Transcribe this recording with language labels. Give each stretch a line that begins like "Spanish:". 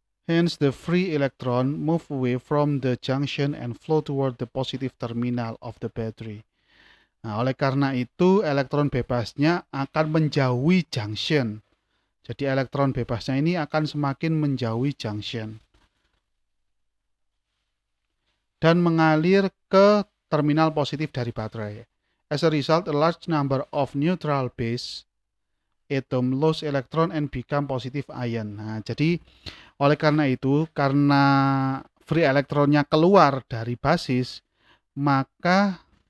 English: Hence the free electron move away from the junction and flow toward the positive terminal of the battery.
Indonesian: Nah, oleh karena itu elektron bebasnya akan menjauhi junction. Jadi elektron bebasnya ini akan semakin menjauhi junction dan mengalir ke terminal positif dari baterai.
English: As a result, a large number of neutral base atom lose electron and become positive ion.
Indonesian: Nah, jadi oleh karena itu, karena free elektronnya keluar dari basis, maka